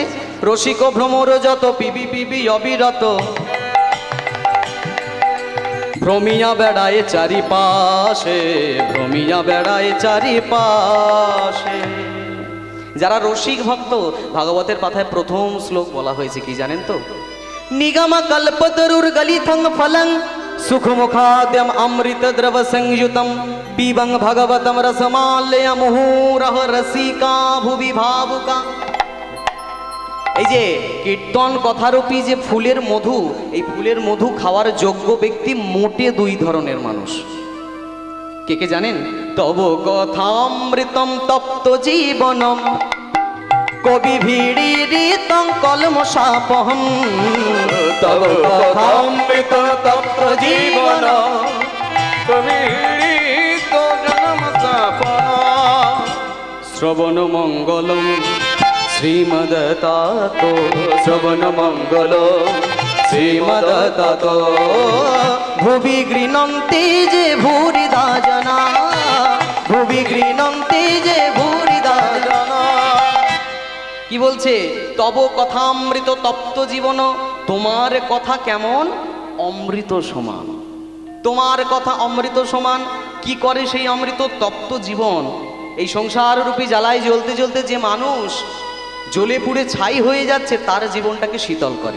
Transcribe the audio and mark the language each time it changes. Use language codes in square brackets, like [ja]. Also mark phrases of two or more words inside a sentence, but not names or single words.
[bn] রসিক ভ্রমর যত পিবি পিবি অবিরত, ভ্রমিয়া বেড়ায় চারিপাশে, ভ্রমিয়া বেড়ায় চারিপাশে। যারা রসিক ভক্ত, ভাগবতের পাতায় প্রথম শ্লোক বলা হয়েছে কি জানেন তো? [sa] নিগমা কল্পতরুর গলিথং ফলং সুখমুখাদ্যম অমৃত দ্রব সংযুতম পিবং ভগবতম রসমালয় মুহুরহ রসিকা ভুবি ভাবুকা। [bn] এই যে কীর্তন কথারূপী যে ফুলের মধু, এই ফুলের মধু খাওয়ার যোগ্য ব্যক্তি মোটে দুই ধরনের মানুষ। কে কে জানেন? [sa] তব কথামৃতম তপ্ত জীবনম কবি ভিড়িরিতং কলমশাপহম। তব কথামৃত তপ্ত জীবনম কবিড়িত জনমতাপনম। শ্রবণ মঙ্গলম শ্রীমদতাত, শ্রবণ মঙ্গলম শ্রীমদতাত। ভুবি গৃণন্তি যে ভূরিদা জনা, ভুবি গৃণন্তি যে ভূরিদা জনা। [bn] কি বলছে? [sa] তব কথামৃত তপ্ত জীবন, [bn] তোমার কথা কেমন? অমৃত সমান। তোমার কথা অমৃত সমান। কি করে সেই অমৃত? তপ্ত জীবন। এই সংসার রূপী জ্বালায় জ্বলতে জ্বলতে যে মানুষ জ্বলে পুড়ে ছাই হয়ে যাচ্ছে, তার জীবনটাকে শীতল করে।